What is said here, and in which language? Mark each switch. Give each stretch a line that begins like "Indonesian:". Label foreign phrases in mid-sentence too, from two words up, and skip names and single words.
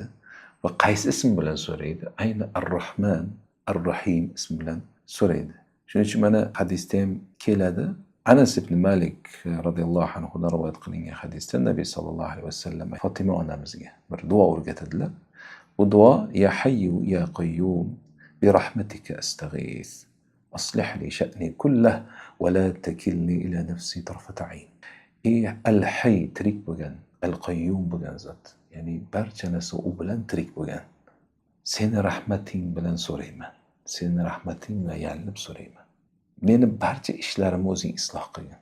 Uzbek: Va qaysi ism bilan so'raydi? Ayni Ar-Rahman, Ar-Rahim ismi bilan so'raydi. Shuning uchun mana hadisda ham keladi. Anas ibn Malik
Arabic: رضي الله عنه
Uzbek: dan rivoyat qilingan hadisda Nabiy
Arabic: صلى الله عليه وسلم
Uzbek: Fatima onamizga bir duo o'rgatadilar. Bu duo
Arabic: يا حي يا قيوم برحمتك أستغيث. أصلح لي شأني كله ولا تكلني إلى نفسي طرفة عين.
Uzbek: Ey al-hayy tirik bo'lgan, al-qayyum bo'lgan zot. Ya'ni barcha narsa u bilan tirik bo'lgan. Seni rahmating bilan so'rayman. Seni rahmating bilan yalinib so'rayman. Meni barcha ishlarimni o'zing isloh qilgin.